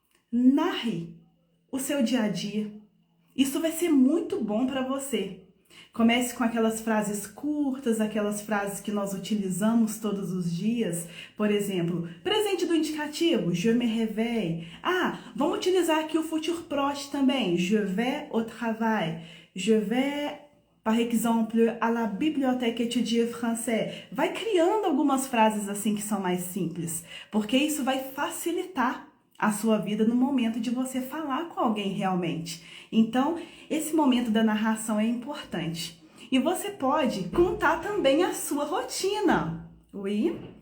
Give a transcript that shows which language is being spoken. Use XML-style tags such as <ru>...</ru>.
<pt>Narre o seu dia a dia. Isso vai ser muito bom para você. Comece com aquelas frases curtas, aquelas frases que nós utilizamos todos os dias. Por exemplo, presente do indicativo,</pt> <fr>je me réveille.</fr> <pt>Ah, vamos utilizar aqui o futur proche também.</pt> <fr>Je vais au travail. Je vais, par exemple, à la bibliothèque étudier français.</fr> <pt>Vai criando algumas frases assim que são mais simples, porque isso vai facilitar a sua vida no momento de você falar com alguém realmente. Então, esse momento da narração é importante. E você pode contar também a sua rotina.</pt> <fr>Oui?</fr>